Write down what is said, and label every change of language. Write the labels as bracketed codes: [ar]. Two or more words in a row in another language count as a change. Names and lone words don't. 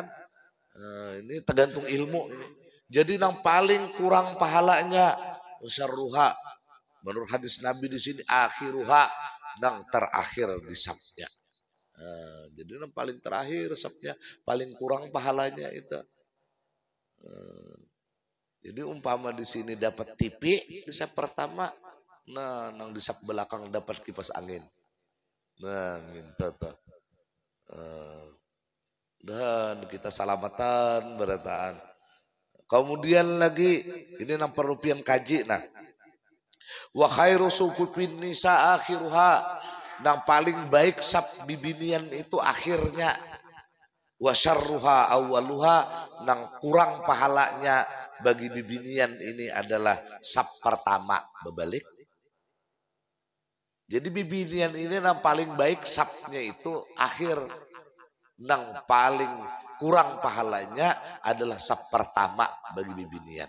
[id] Ini tergantung ilmu ini. Jadi yang paling kurang pahalanya usyarruha. Menurut hadis Nabi di sini akhiruha, yang terakhir di safnya. Jadi yang paling terakhir safnya, paling kurang pahalanya itu. [bjn] Jadi umpama di sini dapat TV di saf pertama, nang di saf belakang dapat kipas angin. Minta tuh. Dan kita salamatan berataan. Kemudian lagi ini yang perlu pian kaji nah. [ar] وخير صفوف النساء آخرها, [bjn] yang paling baik saf bibinian itu akhirnya. [ar] وشرها أولها, [bjn] yang kurang pahalanya bagi bibinian ini adalah saf pertama berbalik. Jadi bibinian ini yang paling baik safnya itu akhir, yang paling kurang pahalanya adalah saf pertama bagi bibinian.